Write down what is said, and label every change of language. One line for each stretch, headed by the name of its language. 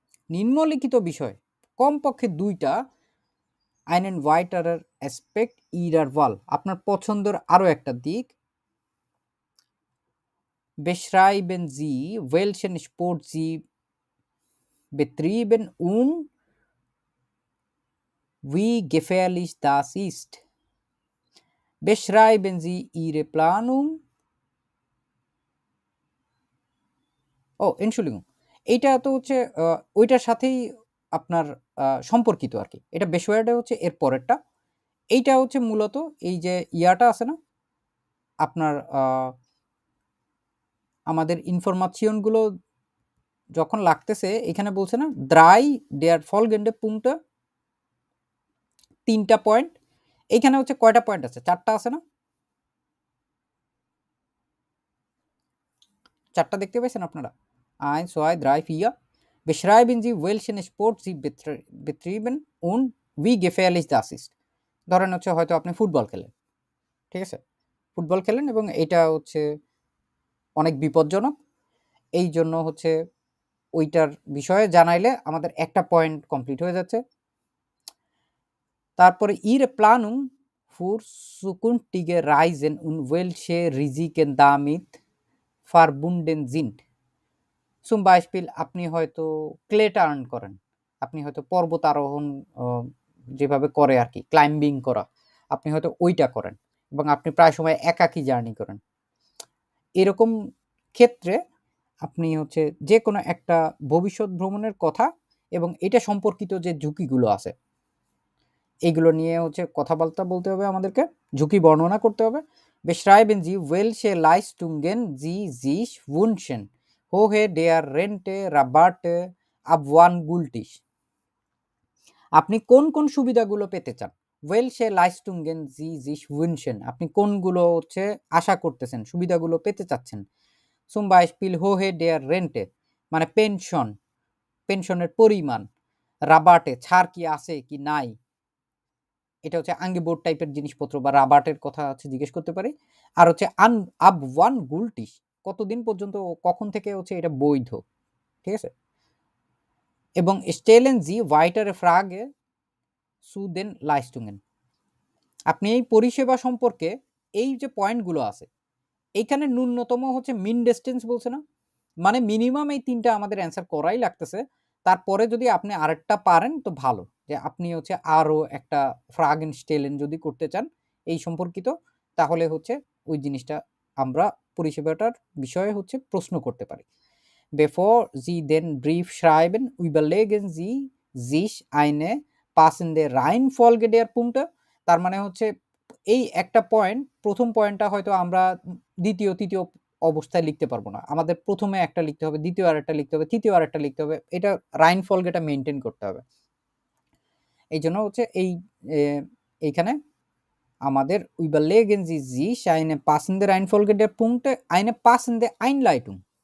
Bangla: নিম্নলিখিত বিষয় কমপক্ষে 2টা
German: einen weiteren Aspekt ihrer Wahl,
Bangla: আপনার পছন্দের আরো একটা দিক।
German: Beschreiben Sie, welchen Sport Sie betrieben und wie gefährlich das ist. Beschreiben Sie Ihre Planung.
Bangla: Entschuldigung, এইটা তো হচ্ছে ওইটার সাথেই আপনার সম্পর্কিত আর কি। এটা বেশওয়ার্ডে হচ্ছে এর পরেরটা। এইটা হচ্ছে মূলত এই যে ইয়াটা আছে না আপনার আমাদের ইনফরমাশনগুলো যখন লাগতেছে এখানে বলছে না দ্রাই দেয়ার ফলগেন্ডে পুংটা 3টা পয়েন্ট। এইখানে হচ্ছে কয়টা পয়েন্ট আছে? 4টা আছে না? 4টা দেখতে পাইছেন আপনারা? 1, 2, 3, 4.
German: Beschreiben Sie, welchen Sport Sie betrieben und wie gefährlich das ist.
Bangla: ধরেন হচ্ছে হয়তো আপনি ফুটবল খেলেন, ঠিক আছে, ফুটবল খেলেন এবং এটা হচ্ছে অনেক বিপজ্জনক, এই জন্য হচ্ছে ওইটার বিষয়ে জানাইলে আমাদের একটা পয়েন্ট কমপ্লিট হয়ে যাচ্ছে।
German: তারপরে Ihre Planung für zukünftige Reisen und welche Risiken damit verbunden sind.
Bangla: Zum Beispiel আপনি হয়তো ক্লেটা আর্ন করেন, আপনি হয়তো পর্বত আরোহণ যেভাবে করে আর কি, ক্লাইম্বিং করা, আপনি হয়তো ওইটা করেন এবং আপনি প্রায় সময় একাকী জার্নি করেন। এরকম ক্ষেত্রে আপনি হচ্ছে যে কোনো একটা ভবিষ্যৎ ভ্রমণের কথা এবং এটা সম্পর্কিত যে ঝুঁকিগুলো আছে এইগুলো নিয়ে হচ্ছে কথাবার্তা বলতে হবে, আমাদেরকে ঝুঁকি বর্ণনা করতে হবে।
German: Beschreiben Sie, welche Leistungen Sie sich wünschen, woher der Rente, Rabatte, ab wann gültig.
Bangla: আপনি কোন কোন সুবিধাগুলো পেতে চান?
German: welche Leistungen Sie sich wünschen,
Bangla: আপনি কোনগুলো হচ্ছে আশা করতেছেন, সুবিধাগুলো পেতে চাচ্ছেন।
German: zum Beispiel woher der Rente
Bangla: মানে পেনশন, পেনশনের পরিমাণ, রাবাটে ছাড় কি আছে কি নাই, এটা হচ্ছে আঙ্গিবোর্ড টাইপের জিনিসপত্র বা রাবার্টের কথা হচ্ছে জিজ্ঞেস করতে পারি। আর হচ্ছে আব ওয়ান গুলটিস, কতদিন পর্যন্ত, কখন থেকে হচ্ছে এটা বৈধ, ঠিক আছে। এবং স্টেলেন জি ওয়াইটারে ফ্রাগে
German: zu den Leistungen.
Bangla: আপনি এই পরিষেবা সম্পর্কে এই যে পয়েন্টগুলো আছে, এইখানে ন্যূনতম হচ্ছে মিন ডিসটেন্স বলছে না? মানে মিনিমাম এই ৩ টা আমাদের অ্যান্সার করাই লাগতেছে। তারপরে যদি আপনি আরেকটা পারেন তো ভালো। যে আপনি হচ্ছে আরো একটা ফ্রাগেন স্টেলেন যদি করতে চান এই সম্পর্কিত, তাহলে হচ্ছে ওই জিনিসটা আমরা পরিষেবাটার বিষয়ে হচ্ছে প্রশ্ন করতে পারি।
German: Bevor Sie den Brief schreiben, überlegen Sie sich eine passende Reihenfolge der Punkte.
Bangla: তার মানে হচ্ছে এই একটা পয়েন্ট, প্রথম পয়েন্টটা হয়তো আমরা দ্বিতীয়, তৃতীয় অবস্থায় লিখতে পারবো না। আমাদের প্রথমে একটা লিখতে হবে, দ্বিতীয় আরেকটা লিখতে হবে, তৃতীয় আরেকটা লিখতে হবে। এটা রাইনফলগেটা মেইনটেইন করতে হবে। এইজন্য হচ্ছে এইখানে আমাদের
German: überlegen Sie sich eine passende Reihenfolge der Punkte, eine passende Einleitung.